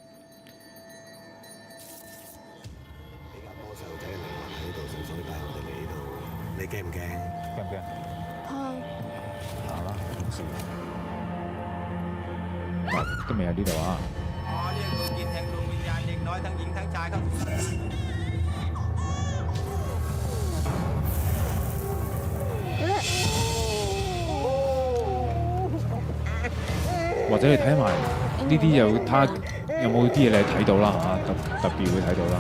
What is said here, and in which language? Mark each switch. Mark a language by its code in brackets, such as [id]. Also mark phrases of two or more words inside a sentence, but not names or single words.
[yue] 比較多細路仔嚟喺度，所以帶我哋嚟呢度。你驚唔驚？驚唔驚？啊！行啦，冇事。今日喺呢度啊！我呢個見聽到 [th] วิญญาณเด็กน้อยทั้งหญิงทั้งชายครับ [yue] 或者你睇埋呢啲有睇有冇啲嘢你睇到啦嚇，特別會睇到啦。